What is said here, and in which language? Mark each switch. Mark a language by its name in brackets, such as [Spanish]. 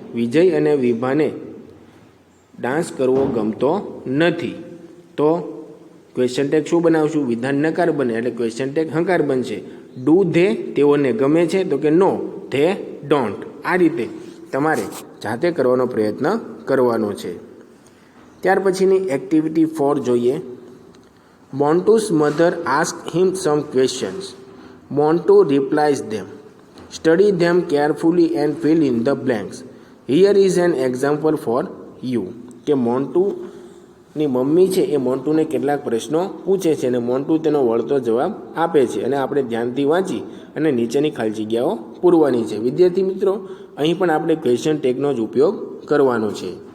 [Gujarati] વિજય અને વિભાને ડાન્સ કરવો ગમતો નથી. તો ક્વેશ્ચન ટેગ શું બનાવશું? વિધાન નકાર બને એટલે ક્વેશ્ચન ટેગ હકાર બનશે. [English] do they, [Gujarati] તેઓને ગમે છે? તો કે [English] No they don't. [Gujarati] આ રીતે તમારે જાતે કરવાનો પ્રયત્ન કરવાનો છે. ત્યાર પછીની એક્ટિવિટી 4 જોઈએ. [English] Montu's mother asked him some questions. Montu replies them. Study them carefully and fill in the blanks. Here is an example for you. [Gujarati] કે મોન્ટુની મમ્મી છે એ મોન્ટુને કેટલાક પ્રશ્નો પૂછે છે અને મોન્ટુ તેનો વળતો જવાબ આપે છે, અને આપણે ધ્યાનથી વાંચી અને નીચેની ખાલી જગ્યાઓ પૂરવાની છે. વિદ્યાર્થી મિત્રો, અહીં પણ આપણે ક્વેશ્ચન ટેગનો જ ઉપયોગ કરવાનો છે.